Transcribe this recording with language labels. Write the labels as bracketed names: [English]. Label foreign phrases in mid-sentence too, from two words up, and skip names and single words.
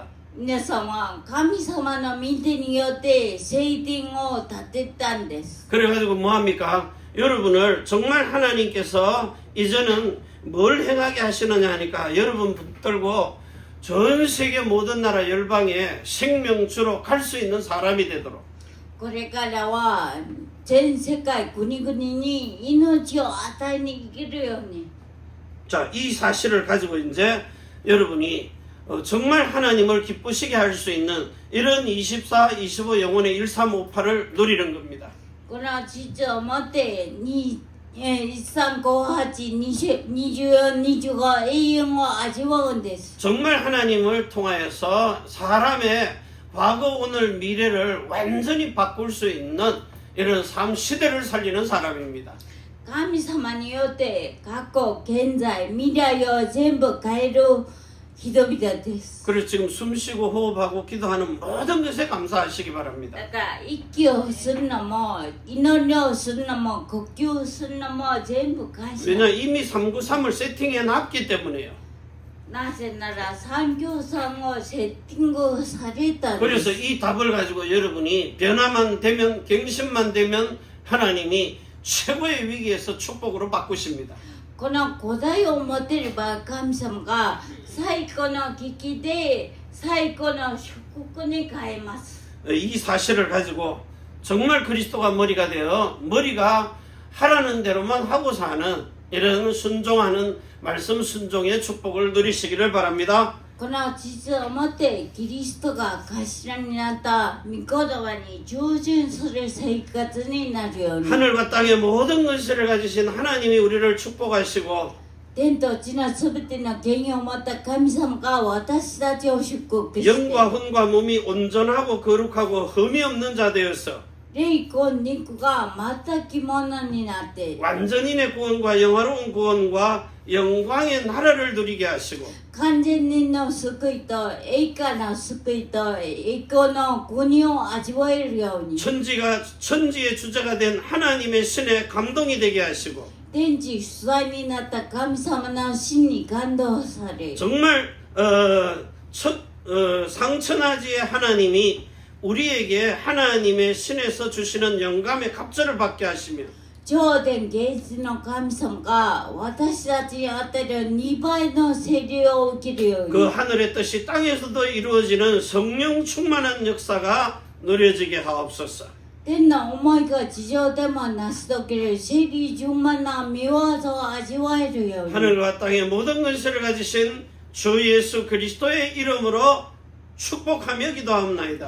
[Japanese] 皆さんは神様の御手によって聖殿を建てたんです。 [Korean] 그래가지고 뭐합니까? 여러분을 정말 하나님께서 이제는 뭘 행하게 하시느냐 하니까 여러분 붙들고 전 세계 모든 나라 열방에 생명주로 갈 수 있는 사람이 되도록 [Japanese] これからは全世界国々に命を与えに生きるように。 [Korean] 자, 이 사실을 가지고 이제 여러분이 정말 하나님을 기쁘시게 할 수 있는 이런 24, 25 영혼의 1358을 누리는 겁니다. [Japanese] この実をもって13582425永遠を味わうんです。 [Korean] 정말 하나님을 통하여서 사람의 과거, 오늘, 미래를 완전히 바꿀 수 있는 이런 삶 시대를 살리는 사람입니다. [Japanese] 神様によって過去、現在、未来を全部変える人々です。 [Korean] 그래서 지금 숨 쉬고 호흡하고 기도하는 모든 것에 감사하시기 바랍니다. [Japanese] だから息をするのも祈りをするのも呼吸するのも全部感謝。 [Korean] 왜냐 이미 393을 세팅해 놨기 때문에요. [Japanese] なぜなら393をセッティングされたんです。 [Korean] 그래서 이 답을 가지고 여러분이 변화만 되면 경신만 되면 하나님이 최고의 위기에서 축복으로 바꾸십니다. [Japanese] この答えを持てれば神様が最高の危機で最高の祝福に変えます。 [Korean] 이 사실을 가지고 정말 그리스도가 머리가 되어 머리가 하라는 대로만 하고 사는 이런 순종하는 말씀 순종의 축복을 누리시기를 바랍니다. [Japanese] この実をもってキリストが頭になった御言葉に従順する生活になるように。 [Korean] 하늘과 땅의 모든 것을 가지신 하나님이 우리를 축복하시고 [Japanese] 天と地のすべての権威を持った神様が私たちを祝福して [Korean] 영과 혼과 몸이 온전하고 거룩하고 흠이 없는 자 되어서 [Japanese] 霊魂肉が全きものになって [Korean] 완전인의 구원과 영화로운 구원과 영광의 나라를 누리게 하시고 [Japanese] 完全人の救いと栄華の救いと栄光の国を味わえるように [Korean] 천지의 주자가 된 하나님의 신에 감동이 되게 하시고 [Japanese] 天地主宰になった神様の真に感動され [Korean] 정말 상천하지의 하나님이 우리에게 하나님의 신에서 주시는 영감의 갑절을 받게 하시며 [Japanese] 上天芸術の神様が私たちに与える2倍の聖霊を受けるよう 그 に [Korean] 하늘의 뜻이 땅에서도 이루어지는 성령 충만한 역사가 누려지게 하옵소서. [Japanese] 天の思いが地上でも成し遂げる聖霊充満な御業を味わえるように [Korean] 하늘과 땅의 모든 것을 가지신 주 예수 그리스도의 이름으로 축복하며 기도하옵나이다.